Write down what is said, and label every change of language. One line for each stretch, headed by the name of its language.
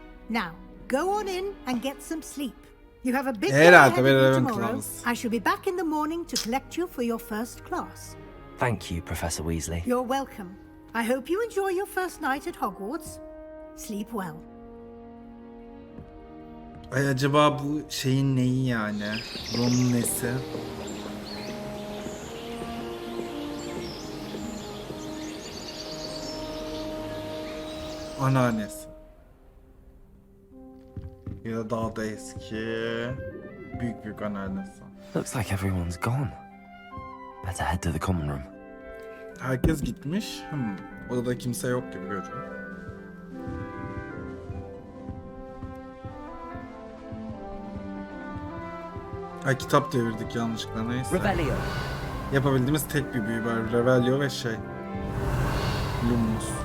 English: Now, go on in and get some sleep. You have a big day
Turkish: Herhalde
English: ahead of
Turkish: bir
English: you Ravenclaw. tomorrow. I shall be back in the morning to collect you for your first class. Thank you, Professor Weasley. You're welcome. I hope you enjoy your first night at Hogwarts. Sleep well.
Turkish: Ay acaba bu şeyin neyi yani? Ron'un nesi? Anneannesi. Ya da daha da eski. Büyük anneannesi.
English: Looks like everyone's gone. Better head to the common room.
Turkish: Herkes gitmiş. Odada kimse yok gibi görünüyor. Ay kitap devirdik yanlışlıkla, neyse. Revelio. Yapabildiğimiz tek bir büyü var. Revelio ve Lumos.